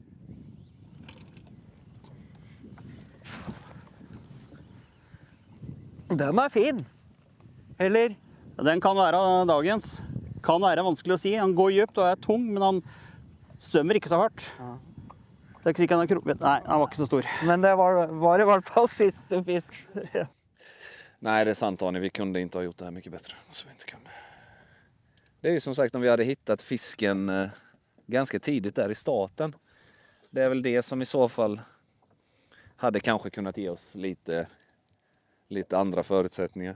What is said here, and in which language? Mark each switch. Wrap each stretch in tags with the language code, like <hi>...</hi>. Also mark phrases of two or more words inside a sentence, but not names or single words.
<no>Den er fin. Eller? Den kan være dagens. Kan være vanskelig å si. Han går dypt og er tung, men han svømmer ikke så hardt. Ja. Det er ikke sikkert han har krokket. Nei, han var ikke så stor. Men det var i hvert fall siste fisk.</no> <sv>Ja. Nej, det är sant Arne. Vi kunde inte ha gjort det här mycket bättre. Så vi inte kunde. Det är ju som sagt om vi hade hittat fisken ganska tidigt där i starten. Det är väl det som i så fall hade kanske kunnat ge oss lite andra förutsättningar.</sv>